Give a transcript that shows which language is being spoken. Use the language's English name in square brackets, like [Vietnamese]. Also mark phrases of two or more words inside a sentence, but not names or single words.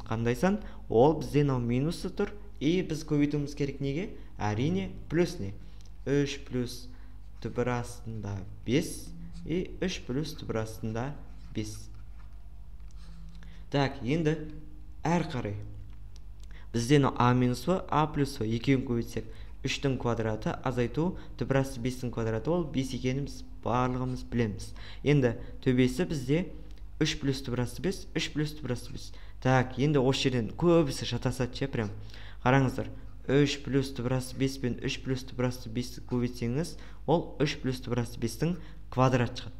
[Kazakh] Қандай сан? Ол бізде минусы тұр. Біз көбейтуіміз керек неге? Әрине плюс не? 3 плюс түбір астында 5, 3 плюс түбір астында 5. Так, енді әр қарай. Бізде а минус в, а плюс в екеуін көбейтсек, 3-тің квадраты азайту түбір асты 5-тің квадраты ол 5 екеніміз барлығымыз білеміз. Енді төбесі бізде 3 плюс түбір асты 5, 3 плюс түбір асты 5. Так, енді осы жерден көбісі шатасады ше, прям. Қараңыздар, 3 плюс түбір асты 5 пен 3 плюс түбір асты 5 көбейтсеңіз, ол 3 плюс түбір асты 5-тің квадрат шығады.